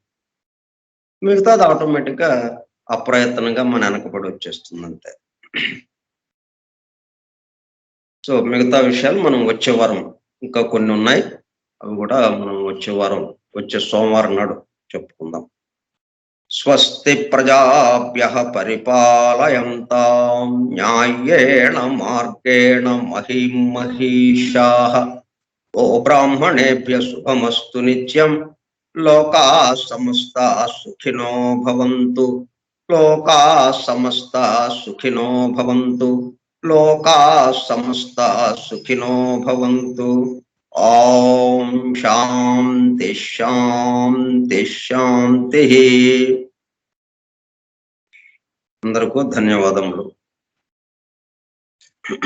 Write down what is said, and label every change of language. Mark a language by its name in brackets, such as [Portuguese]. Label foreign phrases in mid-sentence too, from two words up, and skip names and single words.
[Telugu] మిగతాది ఆటోమేటిక్‌గా అప్రయత్నంగా మన వెనకబడి వచ్చేస్తుందంతే. సో, మిగతా విషయాలు మనం వచ్చే వారం ఇంకా కొన్నున్నాయి. అవి గూడా మనం వచ్చే సోమవారం నాడు చెప్పుకుందాం. [Sanskrit] स्वस्ति प्रजाभ्यः परिपालयन्तां न्यायेन मार्गेण महीं महीशाः. ब्राह्मणेभ्यः शुभमस्तु नित्यं. लोकाः समस्ताः सुखिनो भवन्तु. लोकाः समस्ताः सुखिनो भवन्तु. लोका समस्त सुखिनो भवन्तु. ओं शान्ति शान्ति शान्ति. [Telugu] అందరికీ ధన్యవాదములు.